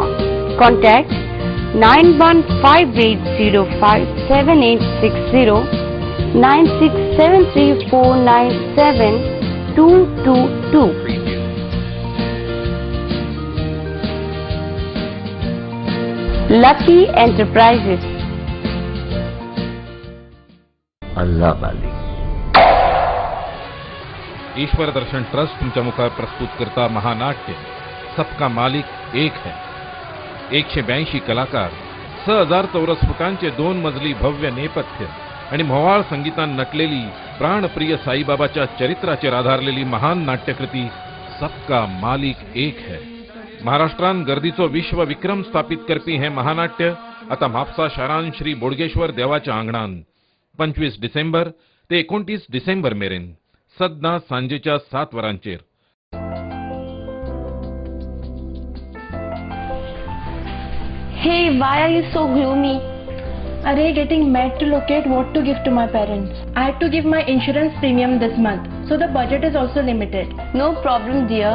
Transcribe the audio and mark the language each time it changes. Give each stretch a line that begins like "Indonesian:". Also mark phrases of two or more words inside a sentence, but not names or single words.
English: Contact 9158057860 9673497222. Lucky Enterprises.
Hindi: अल्लाह मालिक.
Konkani: ईश्वर दर्शन ट्रस्ट तुमच्या मुखार प्रस्तुत करता महानाट्य सबका मालिक एक है. 182 कलाकार, 6000 चौरस फुटांचे 2 मजली भव्य नेपथ्य आणि म्होवाळ संगीतान नटलेली प्राणप्रिय साईबाबाच्या चरित्राचेर आधारलेली महान नाट्यकृती सबका मालिक एक है. महाराष्ट्रान गर्दीचो विश्व विक्रम स्थापित करपी हे महानाट्य आता म्हापसा शारान श्री बोडगेश्वर देवाच्या आंगणान 25 डिसेंबर ते 29 डिसेंबर मेरेन सद्दां सांजेच्या 7 वरांचेर.
English: Hey, why are you so gloomy? Arey, getting mad to locate what to give to my parents. I had to give my insurance premium this month, so the budget is also limited. No problem, dear.